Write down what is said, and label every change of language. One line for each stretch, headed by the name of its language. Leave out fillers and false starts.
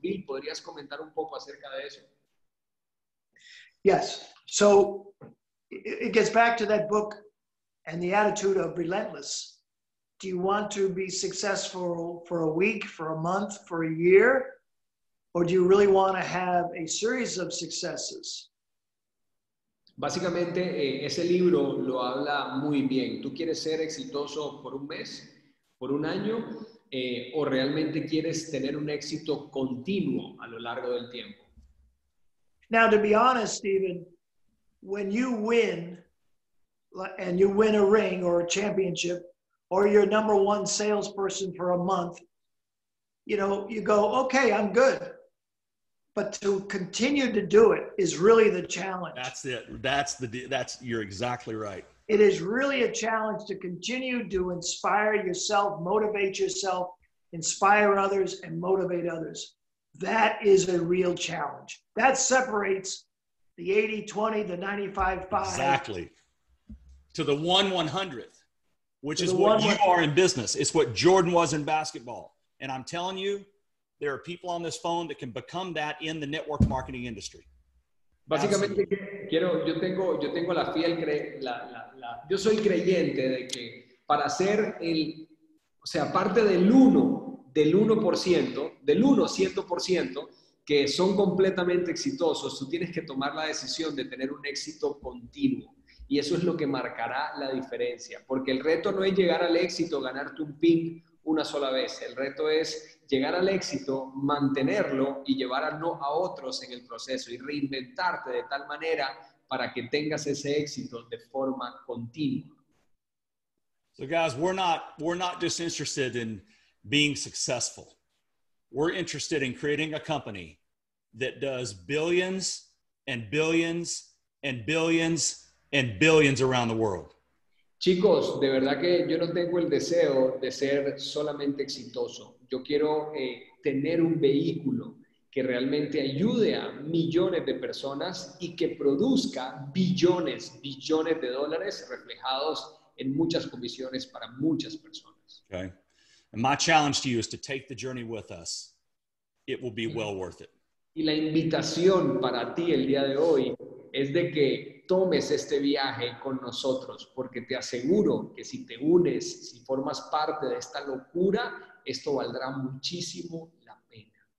Spanish: Bill, ¿podrías comentar un poco acerca de eso?
English: Yes. So it gets back to that book and the attitude of relentless. Do you want to be successful for a week, for a month, for a year? or do you really want to have a series of successes?
Spanish: Básicamente, ese libro lo habla muy bien. ¿Tú quieres ser exitoso por un mes, por un año, o realmente quieres tener un éxito continuo a lo largo del tiempo?
English: Now, to be honest, Stephen, when you win, and you win a ring or a championship, or you're #1 salesperson for a month, you know, you go, okay, I'm good. But to continue to do it is really the challenge. That's it. You're exactly right. It is really a challenge to continue to inspire yourself, motivate yourself, inspire others, and motivate others. That is a real challenge. That separates the 80-20, the 95-5. Exactly. To the 1/100th, which is what you are in business. It's what Jordan was in basketball. And I'm telling you, there are people on this phone that can become that in the network marketing industry.
Spanish: Básicamente, yo tengo la fiel, yo soy creyente de que para ser o sea, parte del 1%, del 100%, que son completamente exitosos, tú tienes que tomar la decisión de tener un éxito continuo. Y eso es lo que marcará la diferencia. Porque el reto no es llegar al éxito, ganarte un pin una sola vez. El reto es llegar al éxito, mantenerlo y llevar a otros en el proceso y reinventarte de tal manera para que tengas ese éxito de forma continua.
English: So guys, we're not just interested in being successful. We're interested in creating a company that does billions and billions and billions and billions around the world.
Spanish: Chicos, de verdad que yo no tengo el deseo de ser solamente exitoso. Yo quiero tener un vehículo que realmente ayude a millones de personas y que produzca billones de dólares reflejados en muchas comisiones para muchas personas.
English: Okay. And my challenge to you is to take the journey with us. It will be well worth it.
Spanish: Y la invitación para ti el día de hoy es de que tomes este viaje con nosotros, porque te aseguro que si te unes, si formas parte de esta locura, esto valdrá muchísimo la pena.